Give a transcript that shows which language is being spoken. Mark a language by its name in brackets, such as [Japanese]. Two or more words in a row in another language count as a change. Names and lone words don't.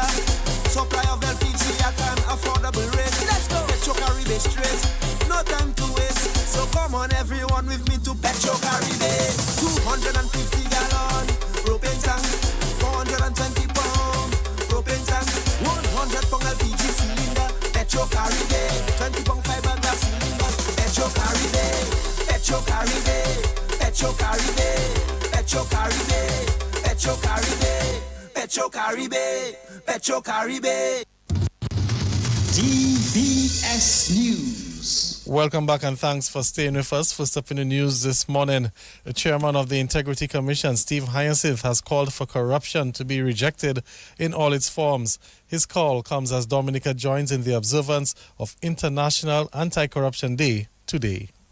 [English] Supply of LPG at an affordable rate. Let's go. Petro Caribe straight. No time to waste. So come on everyone with me to Petro Caribe. 250 gallon propane tank. 420 pound propane tank. 100 pound LPG cylinder. Petro Caribe. 20 pound fiberglass cylinder. Petro Caribe. Petro Caribe. Petro Caribe. Petro Caribe. Petro Caribe. Petro Caribe. Petro Caribe. DBS News. Welcome back and thanks for staying with us. First up in the news this morning, the chairman of the Integrity Commission, Steve Hyacinth, has called for corruption to be rejected in all its forms. His call comes as Dominica joins in the observance of International Anti-Corruption Day today.